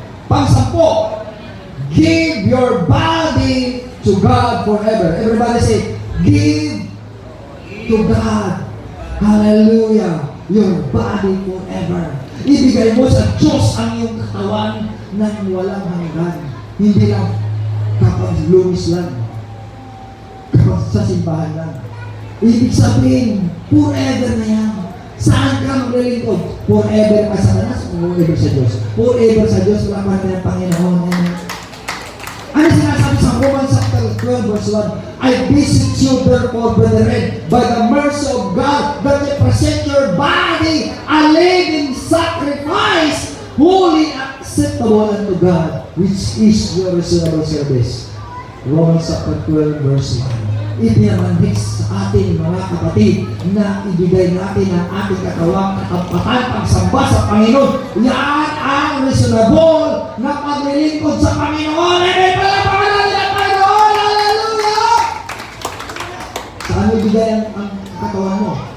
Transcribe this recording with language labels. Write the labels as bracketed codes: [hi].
[en] Pang-sampo, give your body to God forever. Everybody say, give to God. Hallelujah. Your body forever. [tl] Ibigay mo sa Diyos ang iyong katawan nang walang hanggan. Hindi lang kapag lumis lang, kapag sa simbahan lang. Ibig sabihin, forever na yan. Saan ka maglilingkod? Forever ka sa Tanas, forever sa Diyos. Forever sa Diyos, wala pa rin ang Panginoon. Ano sinasabi sa [en] Romans chapter 12 verse 1? I beseech you therefore, brethren, by the mercy of God, that you present your body a living sacrifice, holy and acceptable unto God, which is your reasonable service. Romans chapter 12 verse 1. [tl] Ipinamanhik sa ating mga kapatid na ibigay natin ang ating katawang katampatan pagsamba sa Panginoon. Yan ang reasonable na paglilingkod sa Panginoon. Amen! Palapakan natin ang Panginoon! Hallelujah! Saan mo ibigay ang katawan mo?